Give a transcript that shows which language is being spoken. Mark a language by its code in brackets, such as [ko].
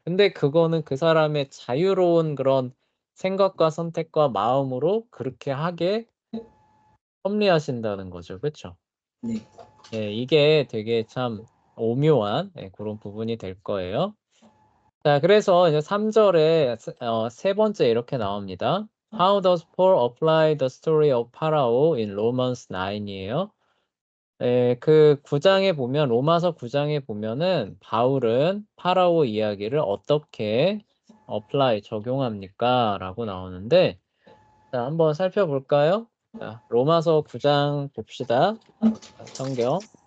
[ko] 근데 그거는 그 사람의 자유로운 그런 생각과 선택과 마음으로 그렇게 하게 섭리하신다는 거죠. 그쵸? 네. 예, 이게 되게 참 오묘한 그런 부분이 될 거예요. 자, 그래서 이제 3절에 세 번째 이렇게 나옵니다. [en] How does Paul apply the story of Pharaoh in Romans 9이에요. [ko] 그 9장에 보면 로마서 9장에 보면은 바울은 파라오 이야기를 어떻게 적용합니까? 라고 나오는데 자, 한번 살펴볼까요? 자, 로마서 9장 봅시다. 성경.